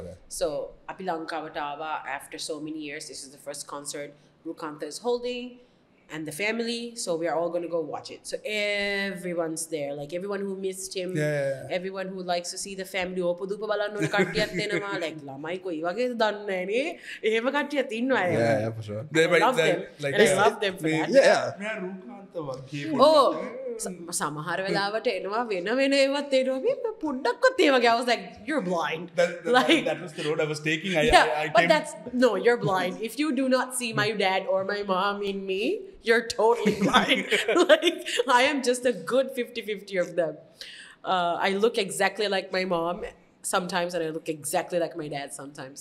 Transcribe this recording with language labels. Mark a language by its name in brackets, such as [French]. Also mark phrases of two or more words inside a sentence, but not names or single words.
[English] So Api Lankawatawa, after so many years, this is the first concert Rukanta is holding, and the family. So we are all going to go watch it. So everyone's there. Like everyone who missed him, everyone who likes to see the family. [Sinhala] Like ළමයි කොයි වගේ දන්නේ නෑ. එහෙම කට්ටියත් ඉන්නවා. [English] Yeah, for sure. I love them. And I love them for that. Yeah. [Sinhala] Oh, සමහර වෙලාවට එනවා වෙන ඒවත් එනවා පොඩ්ඩක්වත් ඒ වගේ. [English] I was like, you're blind. That was the road I was taking. No, you're blind. If you do not see my dad or my mom in me, you're totally blind. Like, I am just a good 50-50 of them. I look exactly like my mom sometimes, and I look exactly like my dad sometimes.